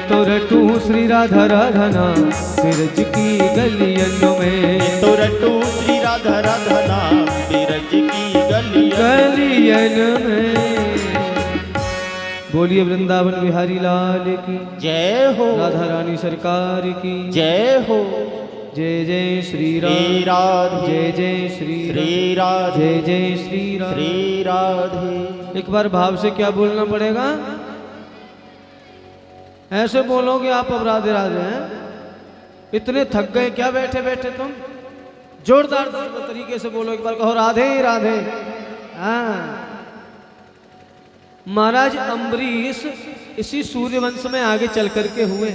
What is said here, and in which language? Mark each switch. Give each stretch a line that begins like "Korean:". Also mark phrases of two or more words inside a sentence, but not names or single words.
Hindi: रटू श्री राधा राधना बिरज की गलियन में, तो रटू श्री राधा राधना बिरज की गलियन में। बोलिए वृंदावन बिहारी लाल की जय हो, राधा रानी सरकार की जय हो। जय जय श्री राम, श्री राधे, जय जय श्री श्री राधे, जय जय श्री राम। श्री राधे। एक बार भाव से क्या बोलना पड़ेगा? ऐसे बोलोगे आप अब राधे राधे हैं? इतने थक गए क्या बैठे बैठे तुम? जोरदार तरीके से बोलो, एक बार कहो राधे राधे। हाँ, महाराज अम्बरीश इसी सूर्यवंश में आगे चल करके हुए।